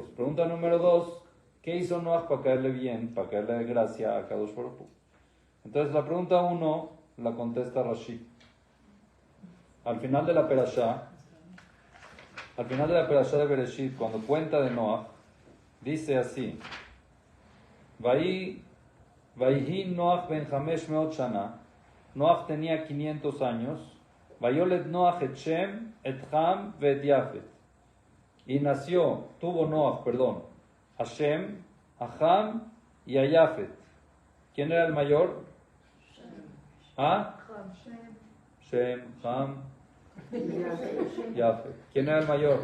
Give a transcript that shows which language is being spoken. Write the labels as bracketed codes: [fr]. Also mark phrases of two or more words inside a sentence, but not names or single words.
[es] Pregunta número dos, ¿qué hizo Noah para caerle bien, para caerle de gracia a Kadosh Baruj Hu? Entonces la pregunta uno la contesta Rashi. Al final de la perashá de Bereshit, cuando cuenta de Noah, dice así: [he] ויהי נח בן 500 שנה. [es] Noach tenía 500 años. [he] ויולד נח את שם, את חם, את יפת. [es] Y tuvo Noach, a Shem, a Ham y a Yafet. ¿Quién era el mayor? ¿Ah? Shem, Ham, Yafet. ¿Quién era el mayor?